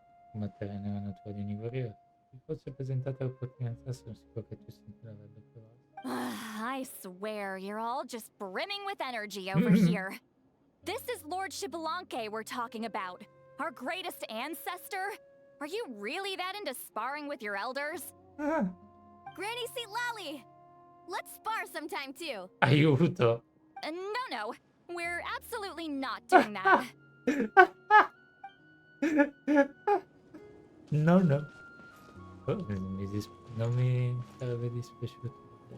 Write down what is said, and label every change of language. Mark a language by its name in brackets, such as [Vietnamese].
[Italian] Combattere nella natura di un guerriero. Se fosse presentata l'opportunità, sono sicuro che tu sempre l'avrebbe provato. [English] I swear, you're all just brimming with energy over here. This is Lord Shibalanke we're talking about. Our greatest ancestor? Are you really that into sparring with your elders? Granny Seat Lally! Let's spar sometime too. [Italian] Aiuto! [English] No. We're absolutely not doing that. No. [Italian] Oh, non mi sarebbe dispiaciuto.